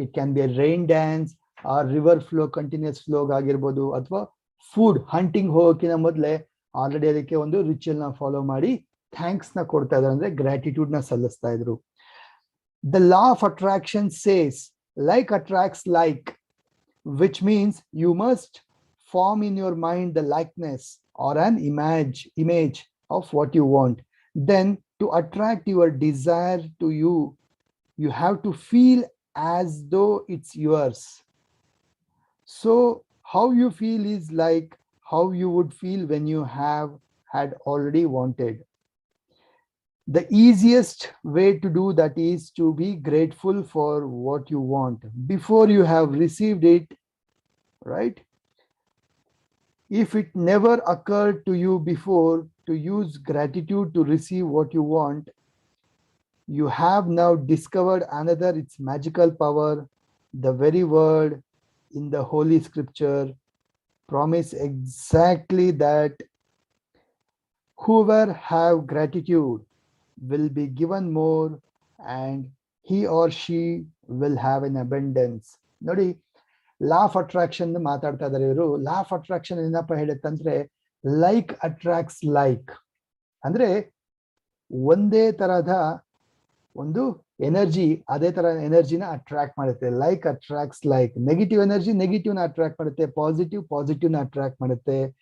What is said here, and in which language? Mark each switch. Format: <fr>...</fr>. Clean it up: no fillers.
<en>it can be a rain dance,</en> <kn>ಆ river flow, continuous flow ಆಗಿರ್ಬೋದು, ಅಥವಾ food hunting ಹೋಗೋಕ್ಕಿಂತ ಮೊದಲೇ ಆಲ್ರೆಡಿ ಅದಕ್ಕೆ ಒಂದು ರಿಚುವಲ್ ನ ಫಾಲೋ ಮಾಡಿ ಥ್ಯಾಂಕ್ಸ್ ನ ಕೊಡ್ತಾ ಇದ್ರು, ಅಂದ್ರೆ ಗ್ರಾಟಿಟ್ಯೂಡ್ ನ ಸಲ್ಲಿಸ್ತಾ ಇದ್ರು.</kn> <en>The law of attraction says like attracts like, which means you must form in your mind the likeness or an image of what you want. Then to attract your desire to you, you have to feel as though it's yours. So how you feel is like how you would feel when you had already wanted. The easiest way to do that is to be grateful for what you want before you have received it, right? If it never occurred to you before to use gratitude to receive what you want, you have now discovered another its magical power. The very word in the Holy Scripture promise exactly that. Whoever have gratitude will be given more and he or she will have an abundance.</en> <kn>ನೋಡಿ, law of attraction ಮಾತಾಡ್ತಾ ಇದಾರೆ ಇವರು. Law of attraction ಏನಪ್ಪ ಹೇಳುತ್ತಂದ್ರೆ</kn> <en>Like attracts like.</en> <kn>ಅಂದ್ರೆ ಒಂದೇ ತರಹದ ಒಂದು energy ಅದೇ ತರ ಎನರ್ಜಿನ ಅಟ್ರಾಕ್ಟ್ ಮಾಡುತ್ತೆ.</kn> <en>Like attracts like.</en> <kn>Negative energy negative ನ ಅಟ್ರಾಕ್ಟ್ ಮಾಡುತ್ತೆ, ಪಾಸಿಟಿವ್ ನ ಅಟ್ರಾಕ್ಟ್ ಮಾಡುತ್ತೆ.</kn>